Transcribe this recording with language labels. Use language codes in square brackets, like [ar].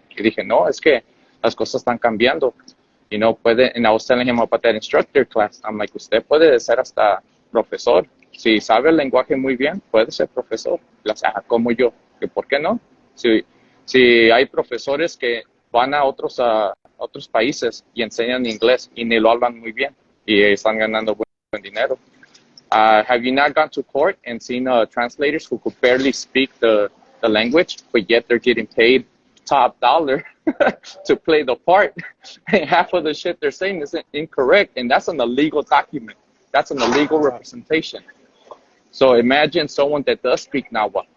[es] Y dije, no, es que las cosas están cambiando. [en] You know, puede, and I was telling him about that instructor class. I'm like, [es] usted puede ser hasta profesor. Si sabe el lenguaje muy bien, puede ser profesor. Como yo, que ¿por qué no? Si hay profesores que van a otros países y enseñan inglés y ni lo hablan muy bien y están ganando buen dinero. [en] Have you not gone to court and seen translators who could barely speak the language, but yet they're getting paid top dollar to play the part? And half of the shit they're saying is incorrect, and that's an illegal document. That's an illegal representation. So imagine someone that does speak Nahua.